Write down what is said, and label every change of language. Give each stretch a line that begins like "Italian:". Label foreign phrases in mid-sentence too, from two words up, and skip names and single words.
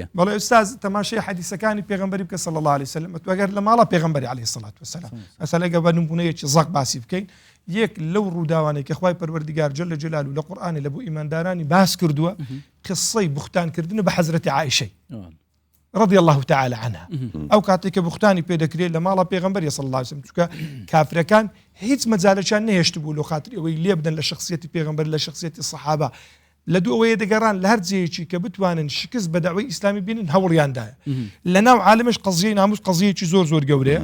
Central Kurdish: بەڵێ ئوستاز تەماشای حەدیسەکانی پێغەمبەری بکە
Arabic: صلی الله علیه وسلم
Central Kurdish: ئەگەر لە ماڵە پێغەمبەری
Arabic: علیه الصلاة والسلام
Central Kurdish: ئەسا لەگە بە نمونەیەکی زەق باسی بکەین. یەک لەو ڕووداوانەی کە خوای پەروەردگار
Arabic: جل جلاله
Central Kurdish: لە قورئانی لە بۆ ئیماندارانی باس کردووە قسەی بوختانکردن بە حەزرەتی عایشەی
Arabic: رضي الله تعالى عنها.
Central Kurdish: ئەو کاتێک کە بوختانی پێدەکرێت لە ماڵە پێغەمبەری
Arabic: صلی الله علیه وسلم
Central Kurdish: چونکە کافرەکان هیچ مەجالێکیان نەهێشت بوو لە خاتری ئەوەی لێ بدەن لە شخصیەتی پێغەمبەر لە شخصیەتی سەحابە لە دوو ئەوەیە دەگەڕان لە هەر جێیەکی کە بتوانن شکست بە داوای ئیسلامی بینن هەوڵیاندایە. لە ناو عالمش قەزیەی ناموس قەزیەیەکی زۆر گەورەیە.